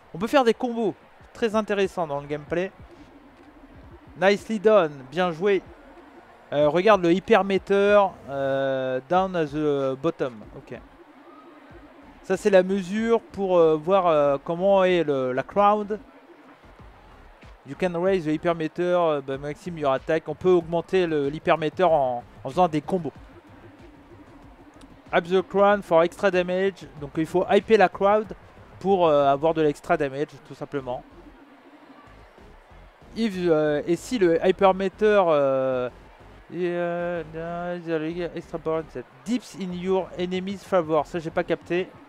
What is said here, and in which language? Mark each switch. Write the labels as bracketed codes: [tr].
[fr] On peut faire des combos très intéressants dans le gameplay. [en] Nicely done, [fr] bien joué. Regarde le [en] hypermeter down at the bottom. Ok. [fr] Ça c'est la mesure pour voir comment est la crowd. [en] You can raise the hypermeter by maximum your attack. [fr] On peut augmenter l'hypermeter en faisant des combos. [en] Hype the crowd for extra damage. [fr] Donc il faut hyper la crowd pour avoir de l'extra damage tout simplement. [en] If, [fr] et si le [en] hypermeter extra power dips in your enemy's favor. [fr] Ça j'ai pas capté.